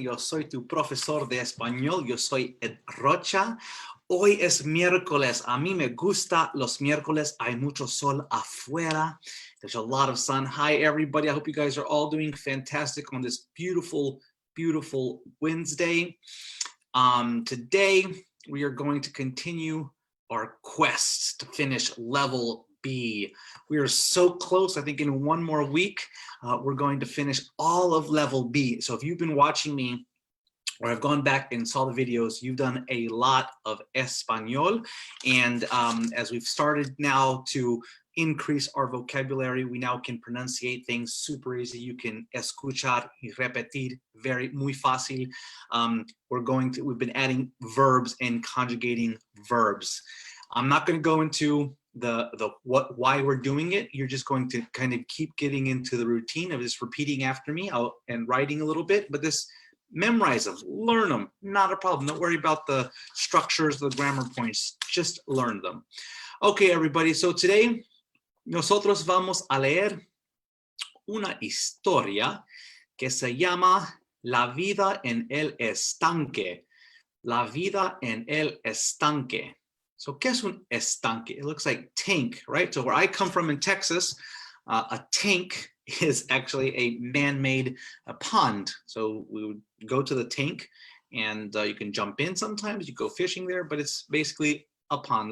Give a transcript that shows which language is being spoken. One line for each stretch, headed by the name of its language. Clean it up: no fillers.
Spanish: Yo soy tu profesor de español, yo soy Ed Rocha. Hoy es miércoles, a mí me gusta los miércoles, hay mucho sol afuera.
English: There's a lot of sun. Hi everybody, I hope you guys are all doing fantastic on this beautiful, beautiful Wednesday. Today, we are going to continue our quest to finish level B. We are so close. I think in one more week, we're going to finish all of level B. So if you've been watching me or have gone back and saw the videos, you've done a lot of Espanol. And as we've started now to increase our vocabulary, we now can pronunciate things super easy. You can
Spanish: escuchar y repetir, muy fácil.
English: We've been adding verbs and conjugating verbs. I'm not going to go into why we're doing it. You're just going to kind of keep getting into the routine of just repeating after me and writing a little bit, but memorize them, learn them, not a problem. Don't worry about the structures, the grammar points, just learn them. Okay, everybody, so today
Spanish: nosotros vamos a leer una historia que se llama La vida en el estanque. La vida en el estanque.
English: So,
Spanish: ¿qué es un estanque?
English: It looks like tank, right? So where I come from in Texas, a tank is actually a man-made pond. So we would go to the tank and you can jump in sometimes, you go fishing there, but it's basically a pond.